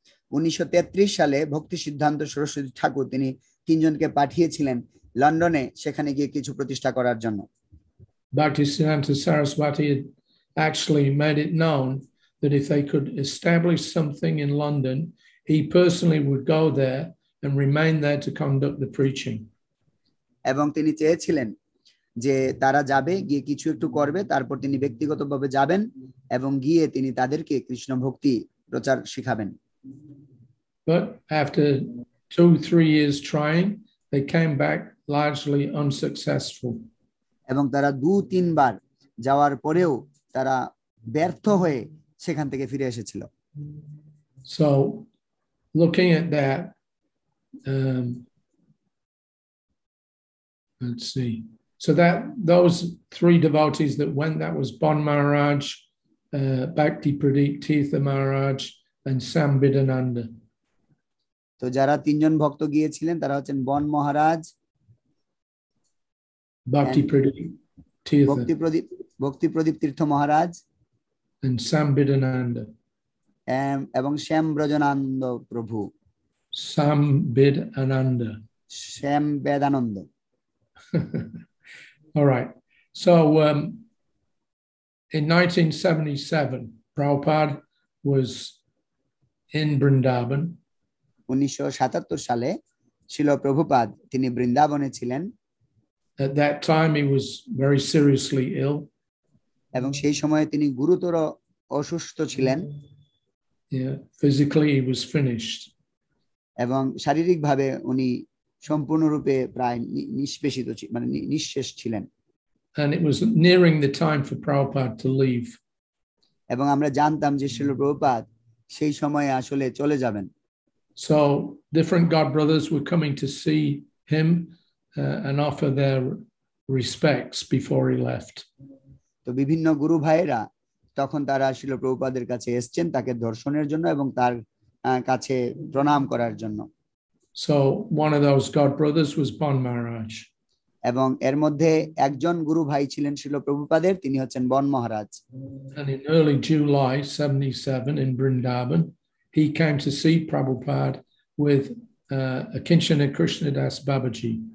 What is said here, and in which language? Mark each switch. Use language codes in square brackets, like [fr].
[bn] 1933 সালে ভক্তি সিদ্ধান্ত সরস্বতী ঠাকুর তিনি তিনজনকে পাঠিয়েছিলেন লন্ডনে সেখানে গিয়ে কিছু প্রতিষ্ঠা করার জন্য। [en] Bhaktisiddhanta Saraswati had actually made it known that if they could establish something in London, he personally would go there and remain there to conduct the preaching. [bn] এবং তিনি চেয়েছিলেন যে তারা যাবে গিয়ে কিছু একটু করবে তারপর তিনি ব্যক্তিগতভাবে যাবেন এবং গিয়ে তিনি তাদেরকে কৃষ্ণ ভক্তি প্রচার শিখাবেন। [en] But after 2-3 years trying, they came back largely unsuccessful. [bn] এবং তারা 2-3 বার যাওয়ার পরেও তারা ব্যর্থ হয়ে সেখান থেকে ফিরে এসেছিল। [en] So looking at that, let's see. So that those three devotees that went, that was Bon Maharaj, Bhakti Pradeep Tirtha Maharaj, and Sam Bidananda. [bn] তো যারা তিনজন ভক্ত গিয়েছিলেন তারা হচ্ছেন বন মহারাজ, [en] Bhakti Pradeep Tirtha, [bn] ভক্তি প্রদীপ তীর্থ মহারাজ, [en] and Sam Bidananda. [bn] এবং শ্যাম ব্রজনানন্দ প্রভু। [en] Sam Bidananda. [bn] Shyam Vedananda. [en] All right. So in 1977, Prabhupada was in Vrindavan. [bn] 1977 সালে ছিল প্রভুপাদ তিনি বৃন্দাবনে ছিলেন। [en] At that time he was very seriously ill. [bn] এবং সেই সময়ে তিনি গুরুতর অসুস্থ ছিলেন। [en] Yeah, physically he was finished. [bn] এবং শারীরিকভাবে উনি সম্পূর্ণরূপে প্রায় নিষ্পেষিত মানে নিঃশেষ ছিলেন। [en] And it was nearing the time for Prabhupada to leave. [bn] এবং আমরা জানতাম যে শ্রীল প্রভুপাদ সেই সময়ে আসলে চলে যাবেন। [en] So different god brothers were coming to see him and offer their respects before he left. [bn] তো বিভিন্ন গুরু ভাইয়েরা তখন তারা শ্রীল প্রভুপাদের কাছে এসেছেন তাকে দর্শনের জন্য এবং তার কাছে প্রণাম করার জন্য। [en] So one of those god brothers was Bon Maharaj. [bn] এবং এর মধ্যে একজন গুরু ভাই ছিলেন শ্রীল প্রভুপাদের, তিনি হচ্ছেন বন মহারাজ। [en] And in early July 77 in Vrindavan, he came to see Prabhupada with Akinchana Krishnadas Babaji.